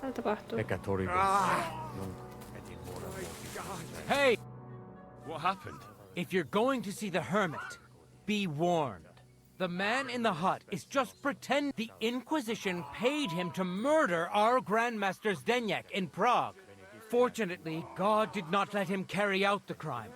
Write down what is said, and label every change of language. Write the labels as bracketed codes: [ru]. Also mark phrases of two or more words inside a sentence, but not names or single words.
[fi] Mitä tapahtuu? [la] eka toribus, nunc et in hora mortis. [en] Hey! What happened? If you're going to see the hermit, be warned. The man in the hut is just pretend the Inquisition paid him to murder our Grandmaster Zdeněk in Prague. Fortunately, God did not let him carry out the crime.